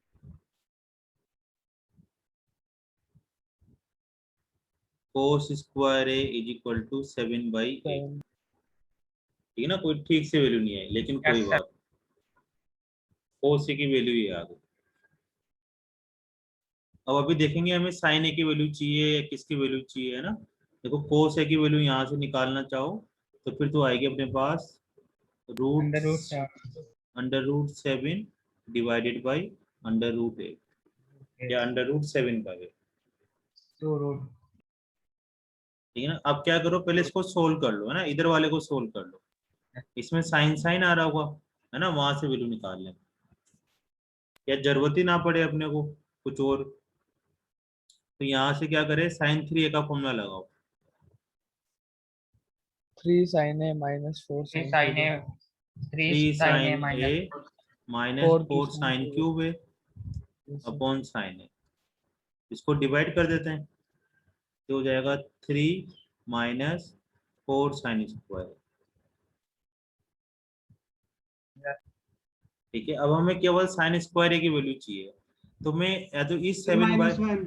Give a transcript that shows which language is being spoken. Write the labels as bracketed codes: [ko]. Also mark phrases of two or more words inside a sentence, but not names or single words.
[en] cos square a is equal to 7/8. [hi] ठीक है ना, कोई ठीक से वैल्यू नहीं है, लेकिन कोई बात, cos a की वैल्यू ये आ गई। अब अभी देखेंगे हमें sin a की वैल्यू चाहिए या किसकी वैल्यू चाहिए, है ना। देखो cos a की वैल्यू यहाँ से निकालना चाहो तो फिर तो आएगी अपने पास [en] √7 divided by √8 [hi] या √7/8। ठीक है ना। अब क्या करो, पहले इसको सोल्व कर लो, है ना, इधर वाले को सोल्व कर लो। इसमें साइन आ रहा होगा, है ना, वहां से वैल्यू निकाल लें, या जरूरत ही ना पड़े अपने को कुछ और। तो यहाँ से क्या करें, sin 3a का फॉर्मूला लगाओ। [en] 3 sin a minus 4 sin sin a 3 sin a minus 4 sin cube a upon sin a. [hi] इसको डिवाइड कर देते हैं तो हो जाएगा [en] 3 minus 4 sin square. [hi] ठीक है, अब हमें केवल [en] sin square [hi] की वैल्यू चाहिए, तो मैं या तो इस 7/,